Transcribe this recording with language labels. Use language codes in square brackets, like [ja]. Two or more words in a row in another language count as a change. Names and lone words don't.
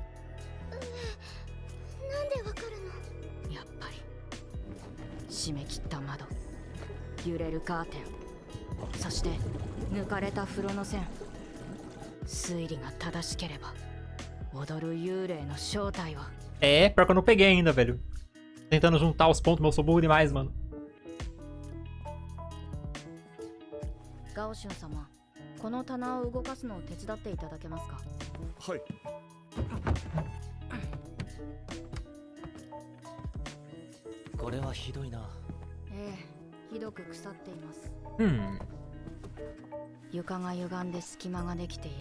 [ja] なんでわかるの？やっぱり締め切った窓、揺れるカーテン、そして抜かれた風呂の線。推理が正しければ踊る幽霊の正体は。 [pt] É, pior que eu não peguei ainda, velho. Tentando juntar os pontos, mas eu sou burro demais, mano. [ja] ガオシュン様、この棚を動かすのを手伝っていただけますか？はい。これはひどいな。ええ、ひどく腐っています。床が歪んで隙間ができている。